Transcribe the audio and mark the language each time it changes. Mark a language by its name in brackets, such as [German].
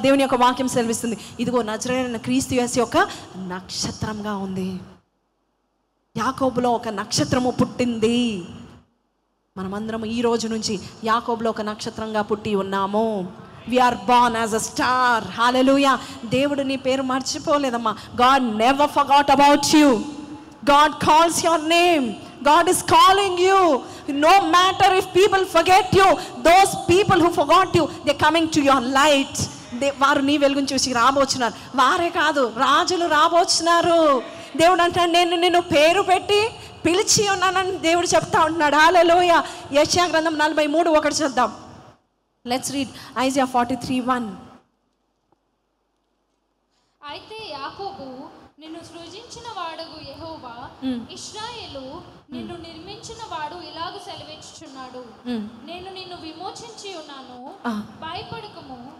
[Telugu] దేవుని యొక్క వాక్యం సెలవిస్తుంది, ఇదిగో నజరేయుడైన క్రీస్తు యేసు యొక్క నక్షత్రంగా ఉంది. యాకోబులో ఒక నక్షత్రము పుట్టింది. మనమందరం ఈ రోజు నుంచి యాకోబులో ఒక నక్షత్రంగా పుట్టి ఉన్నాము. [English] We are born as a star. Hallelujah. [Telugu] దేవుడు నీ పేరు మర్చిపోలేదమ్మా. [English] God never forgot about you. God calls your name. God is calling you. No matter if people forget you, those people who forgot you, they're coming to your light. [Telugu] వారు నీ వెలుగును చూసి రాబోచున్నారు. వారే కాదు, రాజులు రాబోచున్నారు. దేవుడు అంటాడు, నేను నిన్ను పేరు పెట్టి పిలిచి ఉన్నానని దేవుడు చెప్తా ఉంటున్నాడు. హల్లెలూయా. యెషయా గ్రంథం 43:1 చూద్దాం. [English] Let's read Isaiah 43:1. [Telugu] అయితే యాకోబు నిన్ను సృజించిన వాడగు యెహోవా, ఇశ్రాయేలు నిన్ను నిర్మించిన వాడు ఇలాగ సెలవిచ్చుచున్నాడు, నేను నిన్ను విమోచించి ఉన్నాను, భయపడకము.